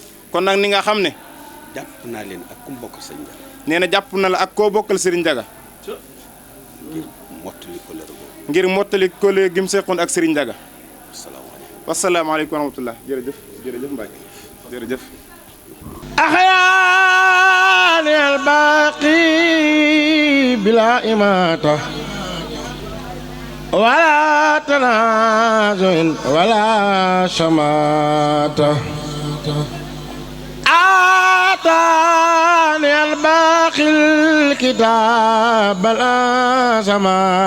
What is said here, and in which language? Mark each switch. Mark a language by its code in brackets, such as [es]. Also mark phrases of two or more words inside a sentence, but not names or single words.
[wo] kon nag ni nga xam ne. jàpp naa leen ak ku mbokk sëñ Ndiaga. nee na jàpp na la ak koo bokkal sëriñ Ndiaga. ngir mottali ko lër boobu. ngir mottali kóllëre gi mu seqoon ak sëriñ Ndiaga. asalaamaaleykum. [ar] وعليكم السلام ورحمة الله [wo] jërëjëf jërëjëf Mbacke jërëjëf. [ar] أحياني الباقي بلا إماتة ولا تنازع ولا شماتة آتاني الباقي الكتاب الأسمى